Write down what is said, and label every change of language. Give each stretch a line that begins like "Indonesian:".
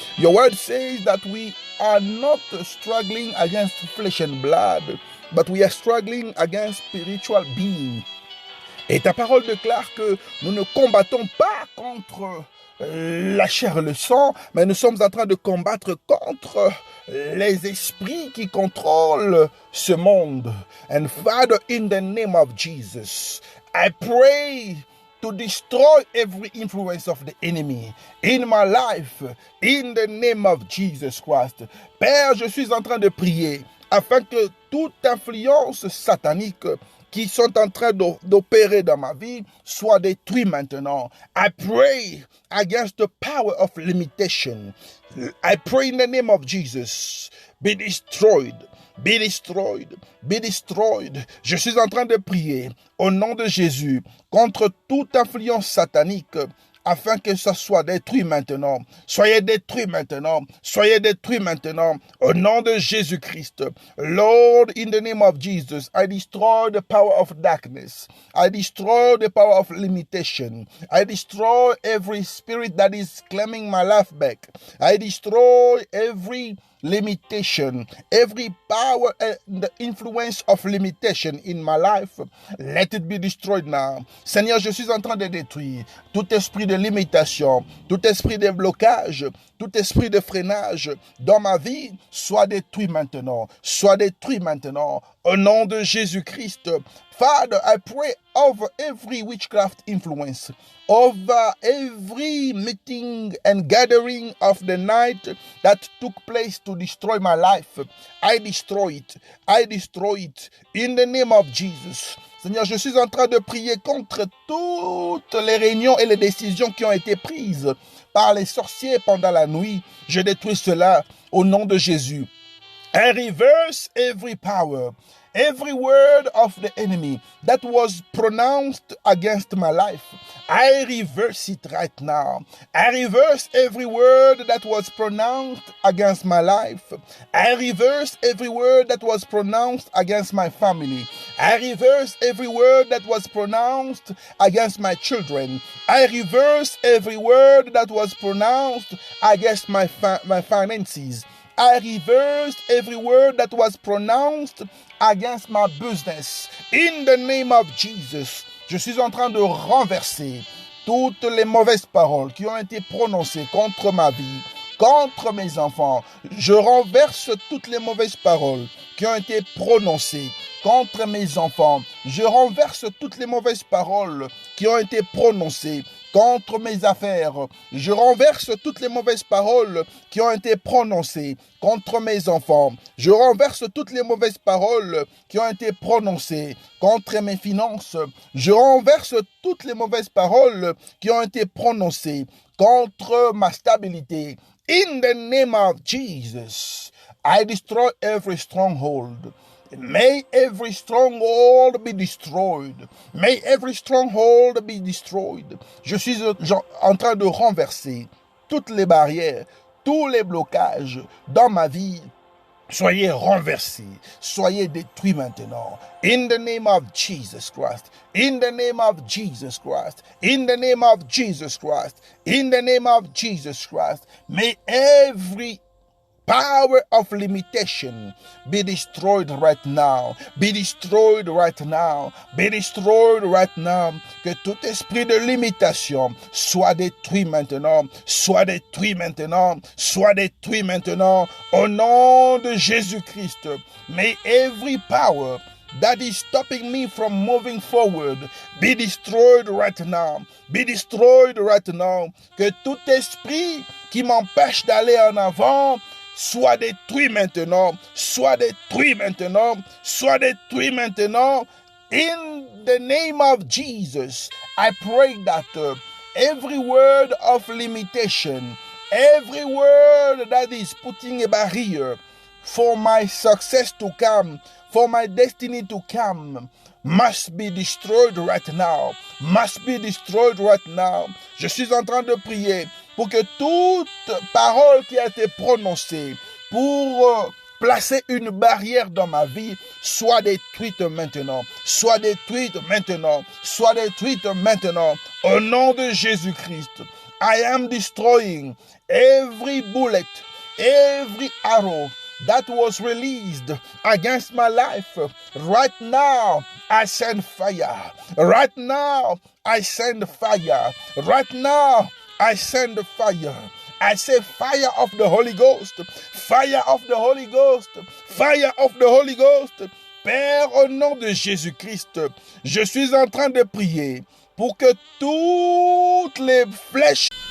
English: Your word says that we are not struggling against flesh and blood, but we are struggling against spiritual beings.
French: Et ta parole déclare que nous ne combattons pas contre la chair et le sang, mais nous sommes en train de combattre contre les esprits qui contrôlent ce monde.
English: And Father, in the name of Jesus, I pray to destroy every influence of the enemy in my life, in the name of Jesus Christ.
French: Père, je suis en train de prier afin que toute influence satanique qui sont en train d'opérer dans ma vie soit détruite maintenant.
English: I pray against the power of limitation. I pray in the name of Jesus, be destroyed. be destroyed, be destroyed.
French: Je suis en train de prier au nom de Jésus contre toute influence satanique afin que ça soit détruit maintenant. Soyez détruits maintenant. Soyez détruits maintenant. Au nom de Jésus-Christ.
English: Lord, in the name of Jesus, I destroy the power of darkness. I destroy the power of limitation. I destroy every spirit that is claiming my life back. I destroy every limitation, every power and the influence of limitation in my life. Let it be destroyed now.
French: Seigneur, je suis en train de détruire tout esprit de limitation, tout esprit de blocage, tout esprit de freinage dans ma vie. Soit détruit maintenant, soit détruit maintenant. Au nom de Jésus-Christ.
English: Father, I pray over every witchcraft influence, over every meeting and gathering of the night that took place to destroy my life. I destroy it. I destroy it. In the name of Jesus.
French: Seigneur, je suis en train de prier contre toutes les réunions et les décisions qui ont été prises par les sorciers pendant la nuit. Je détruis cela au nom de Jésus.
English: I reverse every power, every word of the enemy that was pronounced against my life. I reverse it right now. I reverse every word that was pronounced against my life. I reverse every word that was pronounced against my family. I reverse every word that was pronounced against my children. I reverse every word that was pronounced against my finances. I reversed every word that was pronounced against my business. In the name of Jesus,
French: je suis en train de renverser toutes les mauvaises paroles qui ont été prononcées contre ma vie, contre mes enfants. Je renverse toutes les mauvaises paroles qui ont été prononcées contre mes enfants. Je renverse toutes les mauvaises paroles qui ont été prononcées contre mes affaires. Je renverse toutes les mauvaises paroles qui ont été prononcées contre mes enfants. Je renverse toutes les mauvaises paroles qui ont été prononcées contre mes finances. Je renverse toutes les mauvaises paroles qui ont été prononcées contre ma stabilité.
English: In the name of Jesus, I destroy every stronghold. May every stronghold be destroyed. May every stronghold be destroyed.
French: Je suis en train de renverser toutes les barrières, tous les blocages dans ma vie. Soyez renversés, soyez détruits maintenant.
English: In the name of Jesus Christ. In the name of Jesus Christ. In the name of Jesus Christ. In the name of Jesus Christ. May every power of limitation be destroyed right now. Be destroyed right now. Be destroyed right now.
French: Que tout esprit de limitation soit détruit maintenant. Soit détruit maintenant. Soit détruit maintenant. Au nom de Jésus-Christ.
English: May every power that is stopping me from moving forward be destroyed right now. Be destroyed right now.
French: Que tout esprit qui m'empêche d'aller en avant soit détruit maintenant, soit détruit maintenant, soit détruit maintenant.
English: In the name of Jesus, I pray that every word of limitation, every word that is putting a barrier for my success to come, for my destiny to come, must be destroyed right now, must be destroyed right now.
French: Je suis en train de prier pour que toute parole qui a été prononcée pour placer une barrière dans ma vie soit détruite maintenant, soit détruite maintenant, soit détruite maintenant. Au nom de Jésus-Christ,
English: I am destroying every bullet, every arrow that was released against my life. Right now, I send fire. Right now, I send fire. Right now, I send fire. I say fire of the Holy Ghost. Fire of the Holy Ghost. Fire of the Holy Ghost.
French: Père, au nom de Jésus-Christ, je suis en train de prier pour que toutes les flèches